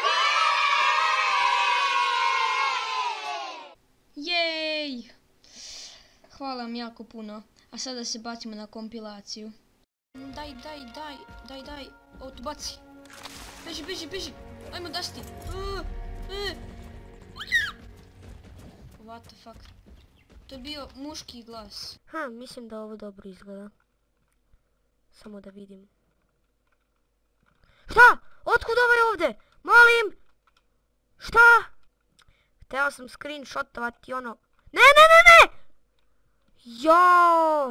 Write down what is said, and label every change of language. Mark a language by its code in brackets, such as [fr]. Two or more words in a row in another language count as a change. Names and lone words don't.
[bs] Jej! Hvala vam jako puno. A sada se bacimo na kompilaciju. Daj. Ovo tu baci. Beži. Ajmo dasti. [en] What the fuck? [bs] To je bio muški glas. Mislim da ovo dobro izgleda. Samo da vidim. Šta? Otkud ovo je ovdje? Molim! Šta? Htio sam screenshotovati ono. Ne! Jo!